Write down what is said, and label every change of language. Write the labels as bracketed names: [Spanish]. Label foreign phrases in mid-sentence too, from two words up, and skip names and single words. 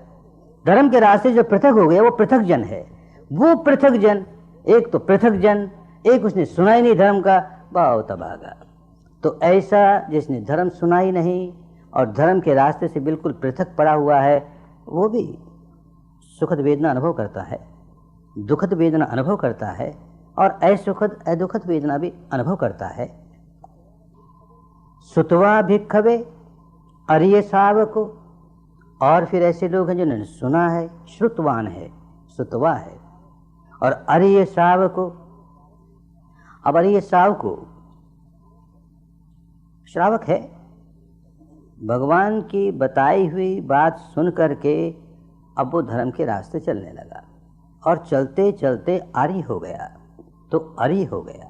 [Hindi] धर्म के रास्ते जो पृथक हो गया वो पृथक जन है। वो पृथक जन, एक तो पृथक जन, एक उसने सुना ही नहीं धर्म का, बहुत अभागा। तो ऐसा जिसने धर्म सुना ही नहीं और धर्म के रास्ते से बिल्कुल पृथक पड़ा हुआ है, वो भी सुखद वेदना अनुभव करता है, दुखद वेदना अनुभव करता है, और असुखद अदुखद वेदना भी अनुभव करता है। [Pali] सुतवा भिक्खवे, अरिय सावको, [Hindi] और फिर ऐसे लोग हैं जिन्होंने सुना है, श्रुतवान है, सुतवा है, और [Pali] अरिय सावको। [Hindi] अब [Pali] अरिय सावको [Hindi] श्रावक है, भगवान की बताई हुई बात सुन करके अब वो धर्म के रास्ते चलने लगा, और चलते चलते आर्य हो गया, तो आर्य हो गया।